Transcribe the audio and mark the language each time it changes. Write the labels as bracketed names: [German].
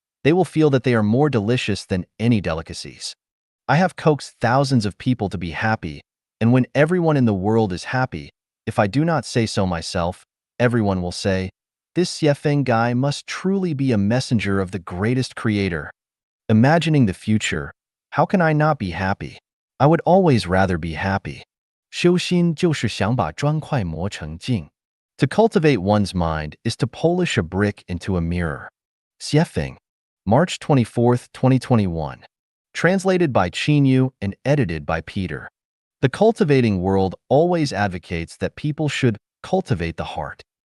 [English] They will feel that they are more delicious than any delicacies. I have coaxed thousands of people to be happy, and when everyone in the world is happy, if I do not say so myself, everyone will say, "This Xuefeng guy must truly be a messenger of the greatest creator." Imagining the future, how can I not be happy? I would always rather be happy. [Chinese] 修心就是想把砖块磨成镜. [English] To cultivate one's mind is to polish a brick into a mirror. Xuefeng, March 24, 2021. Translated by Chinyu and edited by Peter. The cultivating world always advocates that people should cultivate the heart.